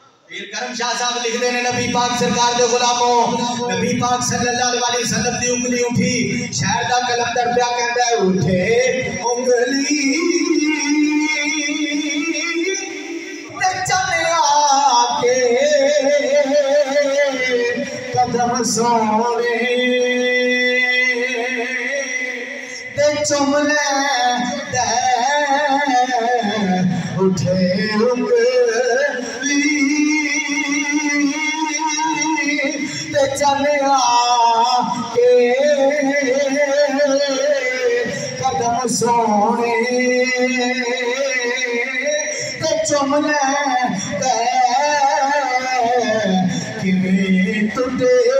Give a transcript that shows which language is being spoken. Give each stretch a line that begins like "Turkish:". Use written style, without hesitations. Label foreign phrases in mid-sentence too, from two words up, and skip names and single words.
Punjabi: پیر کرم شاہ صاحب لکھتے ہیں نبی پاک سرکار دے غلاموں نبی پاک सरकार दे गुलामों नबी पाक
Arabic: صلى الله عليه وسلم
Punjabi: دی انگلی اٹھی شہر دا قلندر پیا کہندا ہے اٹھے انگلی تے چلے آکے قدم سوہنے تے چملے دے اٹھے انگلی تے چلے آکے قدم سوہنے تے چملے دے کویں ٹٹے